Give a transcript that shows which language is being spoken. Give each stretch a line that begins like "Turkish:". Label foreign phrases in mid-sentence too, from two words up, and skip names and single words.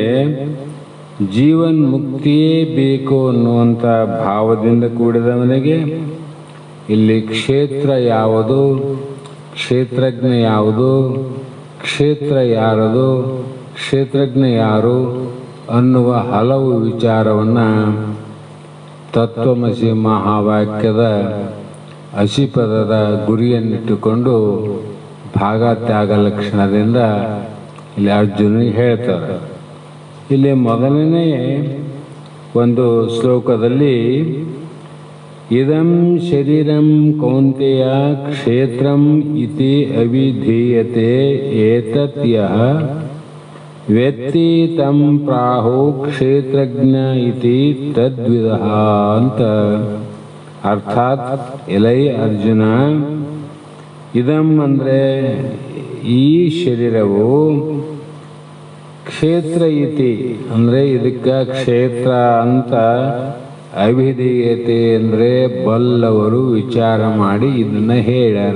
Kannada: ಜೀವನ್ ಮುಕ್ತಿಯೇ ಬೇಕು ಅನ್ನುವಂಥ ಭಾವದಿಂದ ಕೂಡಿದವನಿಗೆ ಇಲ್ಲಿ ಕ್ಷೇತ್ರ ಯಾವುದು, ಕ್ಷೇತ್ರಜ್ಞ ಯಾವುದು, ಕ್ಷೇತ್ರ ಯಾರದು, ಕ್ಷೇತ್ರಜ್ಞ ಯಾರು ಅನ್ನುವ ಹಲವು ವಿಚಾರವನ್ನು ತತ್ವಮಸಿ ಮಹಾವಾಕ್ಯದ ಅಸಿಪದದ ಗುರಿಯನ್ನಿಟ್ಟುಕೊಂಡು ಭಾಗ ತ್ಯಾಗ ಲಕ್ಷಣದಿಂದ ಇಲ್ಲಿ ಅರ್ಜುನಿಗೆ ಹೇಳ್ತಾರೆ. ಇಲ್ಲಿ ಮೊದಲನೇ ಒಂದು ಶ್ಲೋಕದಲ್ಲಿ
Sanskrit: ಇದಂ ಶರೀರಂ ಕೌಂತೆಯ ಕ್ಷೇತ್ರಂ ಇತಿ ಅವಿಧೀಯತೆ ಏತತ್ ಯಃ ವೇತ್ತಿ ತಂ ಪ್ರಾಹು ಕ್ಷೇತ್ರಜ್ಞ ಇತಿ ತದ್ವಿದಃ ಅಂತ.
Kannada: ಅರ್ಥಾತ್ ಎಲೈ ಅರ್ಜುನ, ಇದಂ ಅಂದರೆ ಈ ಶರೀರವು,
Sanskrit: ಕ್ಷೇತ್ರ ಇತಿ
Kannada: ಅಂದರೆ ಇದಕ್ಕೆ ಕ್ಷೇತ್ರ ಅಂತ ಅವಿಧೀಯತೆ ಅಂದರೆ ಬಲ್ಲವರು ವಿಚಾರ ಮಾಡಿ ಇದನ್ನು ಹೇಳ್ಯಾರ.